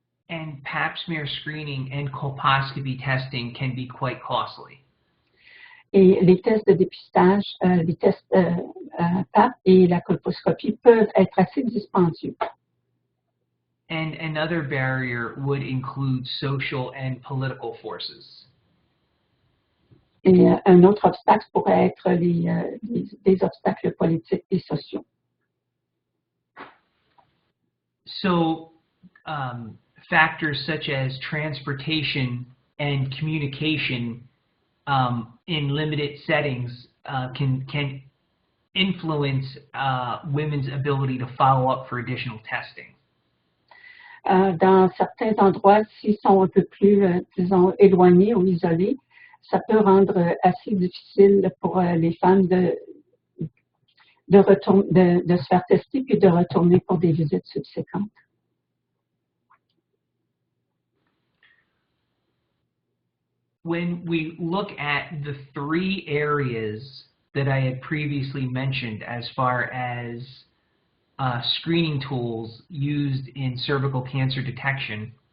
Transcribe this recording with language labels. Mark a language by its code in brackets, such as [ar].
[en] And pap smear screening and colposcopy testing can be quite costly. [fr] Et les tests de dépistage, les tests PAP et la colposcopie peuvent être assez dispendieux. [en] And another barrier would include social and political forces. [fr] Et un autre obstacle pourrait être des obstacles politiques et sociaux. [en] So factors such as transportation and communication in limited settings can influence women's ability to follow up for additional testing. [fr] Dans certains endroits, s'ils sont un peu plus, disons, éloignés ou isolés, ça peut rendre assez difficile pour les femmes de se faire tester puis de retourner pour des visites subséquentes. [en] When we look at the three areas that I had previously mentioned as far as screening tools used in cervical cancer detection,